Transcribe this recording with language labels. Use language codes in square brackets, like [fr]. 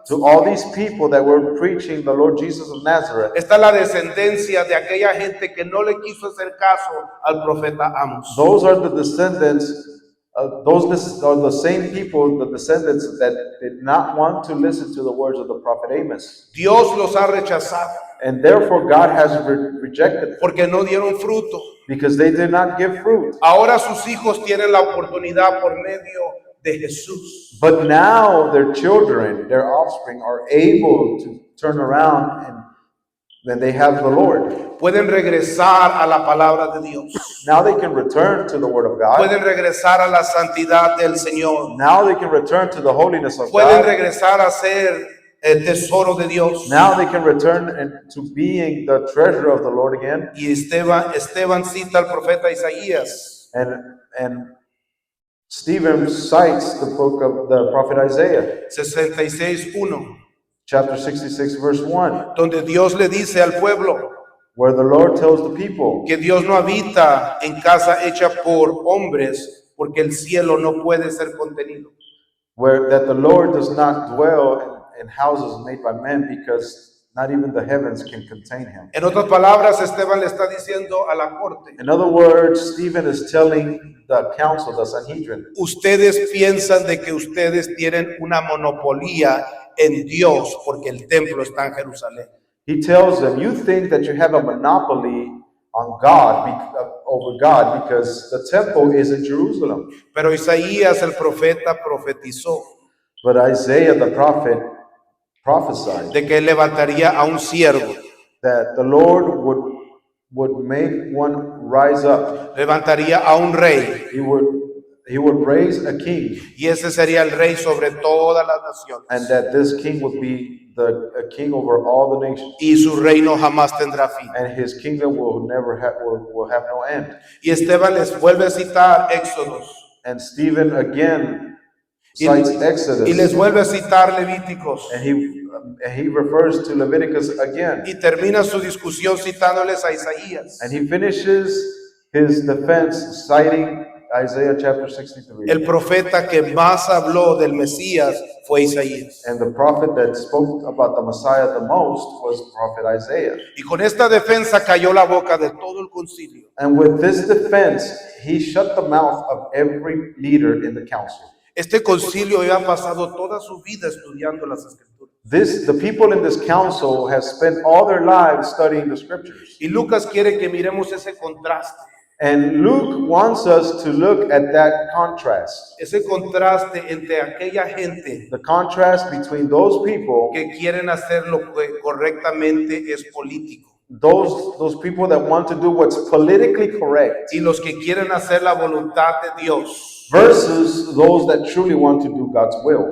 [en] to all these people that were preaching the Lord Jesus of Nazareth, [es] Esta es la descendencia de aquella gente que no le quiso hacer caso al profeta Amos. [en] those are the descendants, those are the same people, the descendants that did not want to listen to the words of the prophet Amos. [es] Dios los ha rechazado [en] And therefore God has rejected them [es] porque no dieron fruto. [en] because they did not give fruit. [es] Ahora sus hijos tienen la oportunidad por medio de Jesús. [en] But now their children, their offspring, are able to turn around and then they have the Lord. [es] Pueden regresar a la palabra de Dios. [en] Now they can return to the Word of God. [es] Pueden regresar a la santidad del Señor. [en] Now they can return to the holiness of [es] Pueden [en] God. [es] regresar a ser el tesoro de Dios. [en] Now they can return to being the treasure of the Lord again. [es] Y Esteban cita al profeta Isaías. [en] And Stephen cites the book of the prophet Isaiah, [es] 66:1, [en] chapter 66, verse 1, [es] donde Dios le dice al pueblo [en] where the Lord tells the people [es] que Dios no habita en casa hecha por hombres, porque el cielo no puede ser contenido. [en] that the Lord does not dwell in houses made by men because not even the heavens can contain him. [es] En otras palabras, Esteban le está diciendo a la corte, [en] In other words, Stephen is telling the council, the Sanhedrin, [es] ustedes piensan de que ustedes tienen una monopolía en Dios porque el templo está en Jerusalén. [en] he tells them, you think that you have a monopoly on God, over God, because the temple is in Jerusalem. [es] Pero Isaías el profeta profetizó [en] But Isaiah the prophet prophesied [es] de que él levantaría a un siervo, [en] that the Lord would make one rise up. [es] levantaría a un rey, [en] He would raise a king, [es] y ese sería el rey sobre todas las naciones. [en] and that this king would be a king over all the nations, [es] Y su reino jamás tendrá fin. [en] and his kingdom will never will have no end. [es] Y Esteban les vuelve a citar Éxodos, [en] And Stephen again [es] y, [en] cites [es] y les [en] Exodus, [es] vuelve a citar Levíticos, [en] and he refers to Leviticus again, [es] y termina su discusión citándoles a Isaías. [en] and he finishes his defense citing Isaiah chapter 63. [es] El profeta que más habló del Mesías fue Isaías. [en] And the prophet that spoke about the Messiah the most was prophet Isaiah. [es] Y con esta defensa cayó la boca de todo el concilio. [en] And with this defense, he shut the mouth of every leader in the council. [es] Este concilio había pasado toda su vida estudiando las Escrituras. [en] The people in this council have spent all their lives studying the scriptures. [es] Y Lucas quiere que miremos ese contraste. [en] And Luke wants us to look at that contrast. [es] Ese contraste entre aquella gente [en] The contrast between those people, [es] que quieren hacer lo que correctamente es político, [en] those people that want to do what's politically correct, [es] y los que quieren hacer la voluntad de Dios, [en] versus those that truly want to do God's will,